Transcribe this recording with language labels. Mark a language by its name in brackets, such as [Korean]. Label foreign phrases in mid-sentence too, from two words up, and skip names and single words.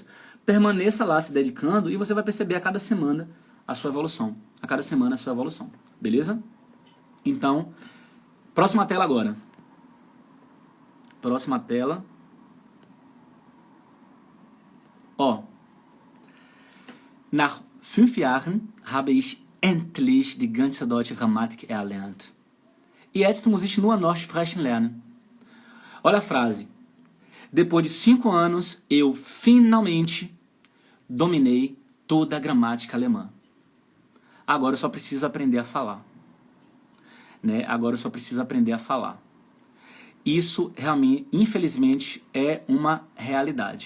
[Portuguese] Permaneça lá se dedicando e você vai perceber a cada semana a sua evolução. A cada semana a sua evolução. Beleza? Então, próxima tela agora. Próxima tela. Ó, [German] nach 5 Jahren habe ich endlich die ganze deutsche Grammatik erlernt. Jetzt muss ich nur noch sprechen lernen. [Portuguese] Olha a frase. Depois de 5 anos, eu finalmente dominei toda a gramática alemã. Agora eu só preciso aprender a falar. Né? Agora eu só preciso aprender a falar. Isso realmente, infelizmente, é uma realidade.